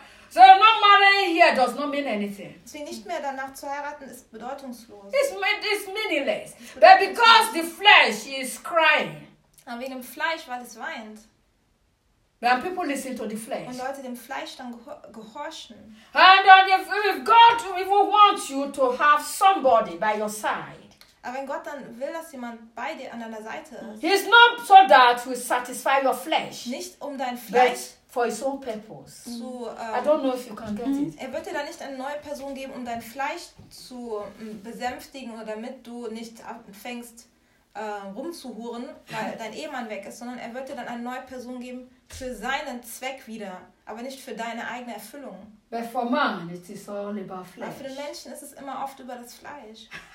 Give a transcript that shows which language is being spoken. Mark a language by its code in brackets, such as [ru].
[en] So not marrying here does not mean anything. [de] Sie nicht mehr danach zu heiraten ist bedeutungslos. [en] It's meaningless. But because the flesh is crying. [de] Aber wegen dem Fleisch, weil es weint. [en] When people listen to the flesh. [de] Und Leute dem Fleisch dann gehorchen. [en] And if God will want you to have somebody by your side. [de] Aber wenn Gott dann will, dass jemand bei dir an deiner Seite ist. [en] He is not so that will satisfy your flesh. [de] Nicht um dein Fleisch. [en] For his own purpose. So, I don't know if you can get it. [de] Er wird dir dann nicht eine neue Person geben, um dein Fleisch zu besänftigen oder damit du nicht anfängst rumzuhuren, weil dein Ehemann weg ist, sondern er wird dir dann eine neue Person geben für seinen Zweck wieder. aber nicht für deine eigene Erfüllung. [en] But for man, it is all about flesh. [de] Aber für den Menschen ist es immer oft über das Fleisch.